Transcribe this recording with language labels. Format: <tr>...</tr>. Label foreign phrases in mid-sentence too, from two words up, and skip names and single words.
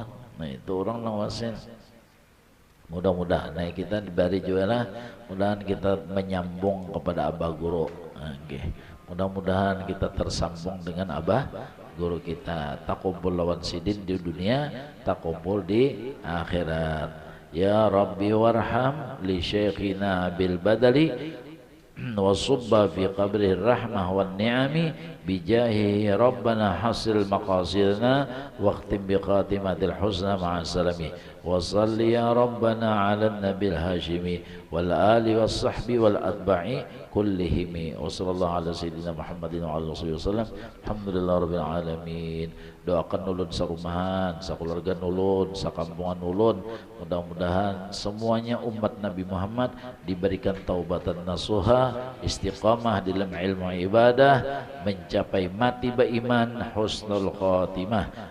<bjn>Nah itu orang nang wasil. Mudah-mudahan nah kita diberi juga lah, mudahan kita menyambung kepada Abah Guru. Okay. Mudah-mudahan kita tersambung dengan Abah Guru kita. Takumpul lawan sidin di dunia, takumpul di akhirat.</bjn> <ar>يا رب وارحم لي شيخنا بالبدل وصب في قبره رحمة والنعم بجاه ربنا حصل مقاصدنا واختم بخاتمة الحسنى مع السلام وصل يا ربنا على النبي الهاشمي والآل والصحب والأتباع كلهم وصلى الله على سيدنا محمد وعلى آله وسلم. الحمد لله رب العالمين.</ar> <bjn>Doakan ulun sarumahan, sakeluarga ulun, sakampungan ulun, mudah-mudahan semuanya umat Nabi Muhammad diberikan</bjn> <ar>توبة نصوحا,</ar> <bjn>istiqamah dalam ilmu ibadah, mencapai mati beriman,</bjn> <ar>حسن الخاتمة.</ar>